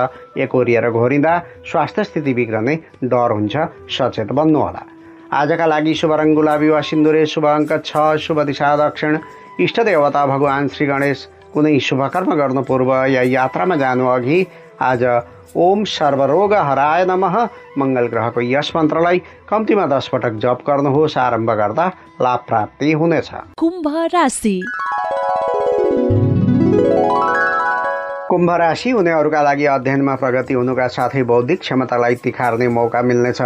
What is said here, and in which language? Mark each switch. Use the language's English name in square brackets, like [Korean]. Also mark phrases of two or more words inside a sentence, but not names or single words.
[Nepali] एकोरिएर घोरिँदा स्वास्थ्य स्थिति बिग्रने डर हुन्छ। सचेत बन्नुहोला। आजका लागि शुभ रङ गुलाबी वा सिन्दुरे। शुभ अङ्क 6, शुभ दिशा दक्षिण। इष्ट देवता भगवान श्री गणेश। कुनै शुभ कर्म गर्नु पूर्व या यात्रामा जानु अघि आज [Sanskrit] ओम सर्वरोग हराय नमः [Nepali] मङ्गल ग्रहको यस मन्त्रलाई कम्तीमा 10 पटक जप गर्नुहोस्। आरम्भ गर्दा लाभ प्राप्ति हुनेछ। कुम्भ राशि। कुम्भ राशि हुनेहरूका लागि अध्ययनमा प्रगति हुनुका साथै बौद्धिक क्षमतालाई तिखार्ने मौका मिल्नेछ।